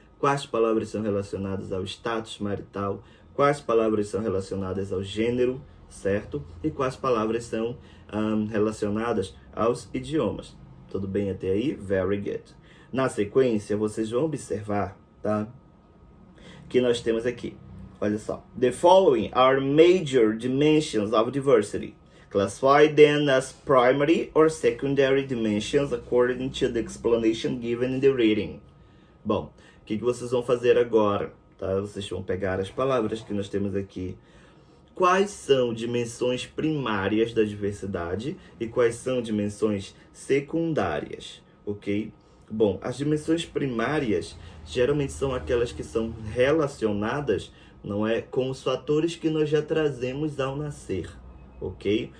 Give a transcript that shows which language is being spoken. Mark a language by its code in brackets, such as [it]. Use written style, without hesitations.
[pt] Quais palavras são relacionadas ao status marital? Quais palavras são relacionadas ao gênero, certo? E quais palavras são relacionadas aos idiomas. Tudo bem até aí? [en] Very good. [pt] Na sequência, vocês vão observar, tá? Que nós temos aqui, olha só. [en] The following are major dimensions of diversity. Classify them as primary or secondary dimensions according to the explanation given in the reading. [pt] Bom, o que vocês vão fazer agora? Tá? Vocês vão pegar as palavras que nós temos aqui. Quais são dimensões primárias da diversidade e quais são dimensões secundárias, ok? Bom, as dimensões primárias geralmente são aquelas que são relacionadas, não é, com os fatores que nós já trazemos ao nascer, ok?